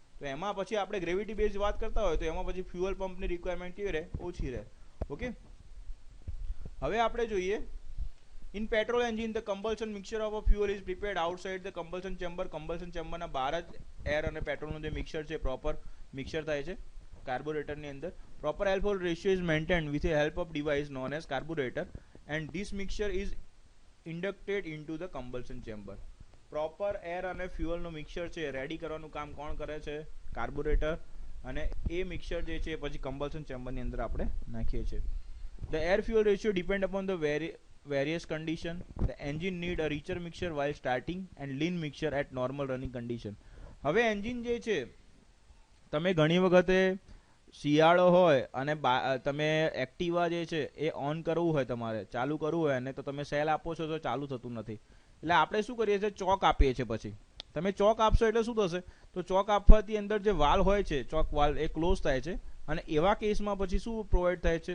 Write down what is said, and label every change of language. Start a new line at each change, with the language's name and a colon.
Gujarati: તો એમાં પછી આપણે ગ્રેવિટી બેઝ વાત કરતા હોય તો એમાં પછી ફ્યુઅલ પંપની રિક્વાયરમેન્ટ કેવી રહે? ઓછી રહે.
English: okay,
Gujarati: હવે આપણે જોઈએ
English: In petrol engine the combustion mixture of a fuel is prepared outside the combustion chamber.
Gujarati: કમ્બલ્શન ચેમ્બરના બહાર જ એર અને પેટ્રોલનું જે મિક્સચર છે પ્રોપર મિક્સચર થાય છે કાર્બોરેટરની અંદર.
English: Proper alcohol ratio is maintained with the help of device known as carburetor and this mixture is inducted into the combustion chamber.
Gujarati: Proper air અને ફ્યુઅલનું mixture છે રેડી કરવાનું કામ કોણ કરે છે? કાર્બોરેટર. અને એ મિક્સચર જે છે પછી કમ્બલ્શન ચેમ્બરની અંદર આપણે નાખીએ છીએ.
English: The air fuel ratio depend upon the various condition. The engine need a richer mixture while starting and lean mixture at normal running condition.
Gujarati: હવે એન્જિન જે છે તમે ઘણી વખતે શિયાળો હોય અને તમે એક્ટિવા જે છે એ ઓન કરવું હોય, તમારે ચાલુ કરવું હોય અને તો તમે સેલ આપો છો તો ચાલુ થતું નથી, એટલે આપણે શું કરીએ છીએ? ચોક આપીએ છીએ. પછી તમે ચોક આપશો એટલે શું થશે? તો ચોક આપવાથી અંદર જે વાલ હોય છે, ચોક વાલ, એ ક્લોઝ થાય છે અને એવા કેસમાં પછી શું પ્રોવાઈડ થાય છે?